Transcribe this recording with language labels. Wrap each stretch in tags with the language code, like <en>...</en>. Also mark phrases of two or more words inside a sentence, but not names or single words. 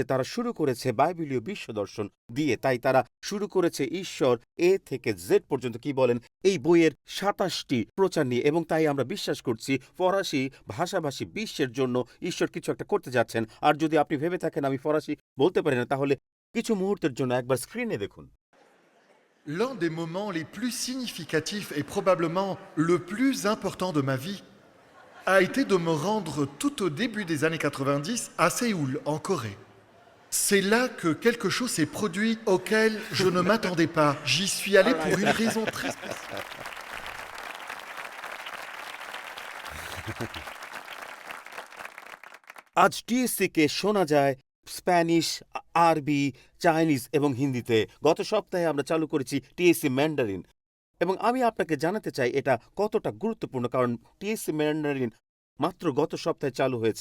<bn>তারা শুরু করেছে বাইবেলীয় বিশ্ব দর্শন দিয়ে, তাই তারা শুরু করেছে ঈশ্বর এ থেকে জেড পর্যন্ত কি বলেন এই বইয়ের ২৭টি প্রচার নিয়ে, এবং তাই আমরা বিশ্বাস করছি ফরাসি ভাষাভাষী বিশ্বের জন্য ঈশ্বর কিছু একটা করতে যাচ্ছেন। আর যদি আপনি ভেবে থাকেন আমি ফরাসি বলতে পারি না, তাহলে কিছু মুহূর্তের জন্য একবার স্ক্রিনে দেখুন।</bn> <fr>L'un des moments les plus significatifs et probablement le plus important de ma vie a été de me rendre tout au début des années 90 à Séoul, en Corée. C'est là que quelque chose s'est produit auquel je ne m'attendais pas. J'y suis allé pour une raison très spéciale.</fr> <bn>আজ টিএসসিকে শোনা যায় স্প্যানিশ, আরবি, চাইনিজ এবং হিন্দিতে। গত সপ্তাহে আমরা চালু করেছি টিএসসি ম্যান্ডারিন, এবং আমি আপনাকে জানাতে চাই এটা কতটা গুরুত্বপূর্ণ, কারণ টিএসসি ম্যান্ডারিন মাত্র গত সপ্তাহে চালু হয়েছে।</bn>